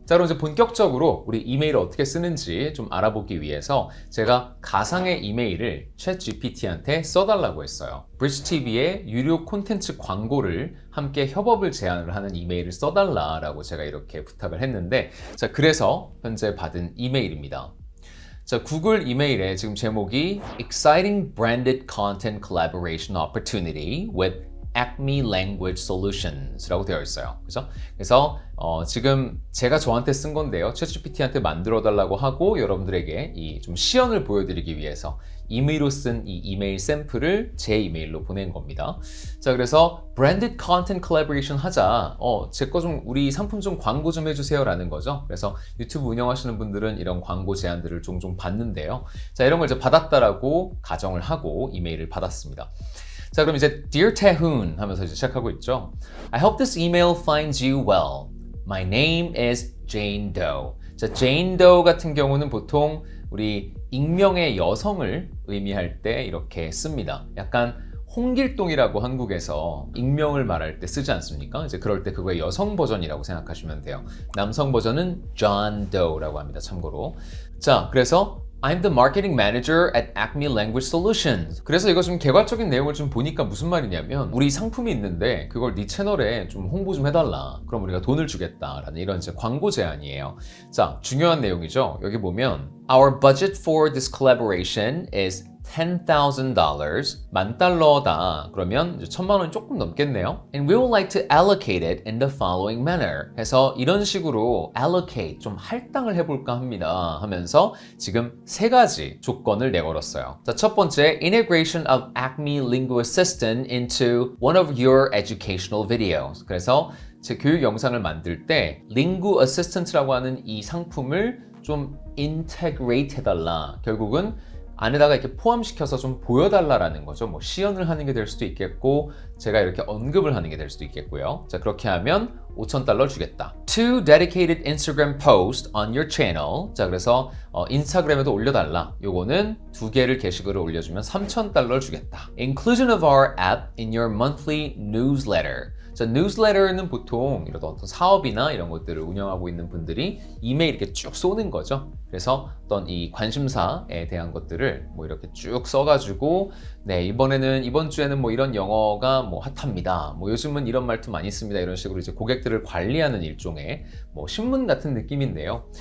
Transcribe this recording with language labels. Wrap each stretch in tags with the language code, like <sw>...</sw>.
<ko>자, 그럼 이제 본격적으로 우리 이메일을 어떻게 쓰는지 좀 알아보기 위해서 제가 가상의 이메일을 챗 GPT한테 써달라고 했어요. 브리스TV의 유료 콘텐츠 광고를 함께 협업을 제안을 하는 이메일을 써달라라고 제가 이렇게 부탁을 했는데, 자, 그래서 현재 받은 이메일입니다. 자, 구글 이메일에 지금 제목이</ko> <en>Exciting Branded Content Collaboration Opportunity with Acme Language Solutions</en> <ko>라고 되어 있어요. 그죠? 그래서 지금 제가 저한테 쓴 건데요. 챗GPT한테 만들어 달라고 하고 여러분들에게 이 좀 시연을 보여드리기 위해서 임의로 쓴 이 이메일 샘플을 제 이메일로 보낸 겁니다. 자, 그래서</ko> <en>Branded Content Collaboration</en> <ko>하자. 제 거 좀 우리 상품 좀 광고 좀 해주세요 라는 거죠. 그래서 유튜브 운영하시는 분들은 이런 광고 제안들을 종종 받는데요. 자, 이런 걸 이제 받았다라고 가정을 하고 이메일을 받았습니다. 자, 그럼 이제</ko> <en>Dear Taehoon</en> <ko>하면서 이제 시작하고 있죠.</ko> <en>I hope this email finds you well. My name is Jane Doe.</en> <ko>자, Jane Doe 같은 경우는 보통 우리 익명의 여성을 의미할 때 이렇게 씁니다. 약간 홍길동이라고 한국에서 익명을 말할 때 쓰지 않습니까? 이제 그럴 때 그거의 여성 버전이라고 생각하시면 돼요. 남성 버전은 John Doe라고 합니다. 참고로. 자, 그래서</ko> <en>I'm the marketing manager at Acme Language Solutions.</en> <ko>그래서 이거 좀 개괄적인 내용을 좀 보니까 무슨 말이냐면 우리 상품이 있는데 그걸 네 채널에 좀 홍보 좀 해달라. 그럼 우리가 돈을 주겠다라는 이런 이제 광고 제안이에요. 자, 중요한 내용이죠. 여기 보면</ko> <en>Our budget for this collaboration is</en> <ko>$10,000, $10,000다. 그러면 이제 1,000만 원이 조금 넘겠네요.</ko> <en>And we would like to allocate it in the following manner.</en> <ko>해서 이런 식으로 allocate, 좀 할당을 해볼까 합니다. 하면서 지금 3가지 조건을 내걸었어요. 자, 첫 번째,</ko> <en>integration of Acme Lingo Assistant into one of your educational videos.</en> <ko>그래서 제 교육 영상을 만들 때 Lingo Assistant라고 하는 이 상품을 좀 integrate 해달라. 결국은 안에다가 이렇게 포함시켜서 좀 보여달라라는 거죠. 뭐 시연을 하는 게 될 수도 있겠고 제가 이렇게 언급을 하는 게 될 수도 있겠고요. 자, 그렇게 하면 $5,000 주겠다.</ko> <en>Two dedicated Instagram posts on your channel.</en> <ko>자, 그래서 인스타그램에도 올려달라. 요거는 2개를 게시글을 올려주면 $3,000 주겠다.</ko> <en>Inclusion of our app in your monthly newsletter.</en> <ko>자, 뉴스레터는 보통 이런 어떤 사업이나 이런 것들을 운영하고 있는 분들이 이메일 이렇게 쭉 쏘는 거죠. 그래서 어떤 이 관심사에 대한 것들을 뭐 이렇게 쭉 써가지고 네, 이번 주에는 뭐 이런 영어가 뭐 핫합니다. 뭐 요즘은 이런 말투 많이 씁니다. 이런 식으로 이제 고객들을 관리하는 일종의 뭐 신문 같은 느낌인데요.</ko>